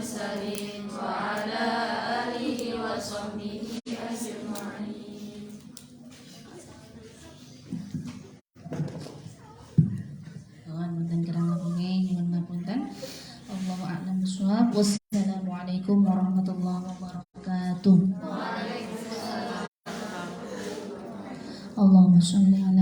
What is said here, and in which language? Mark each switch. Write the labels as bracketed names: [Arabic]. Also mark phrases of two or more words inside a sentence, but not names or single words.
[Arabic] وعلى آله وصحبه أجمعين. [Javanese] Mboten kirang ngapunten, nyuwun ngapunten. [Arabic] الله أعلم بالصواب. والسلام عليكم ورحمة الله وبركاته. اللهم صل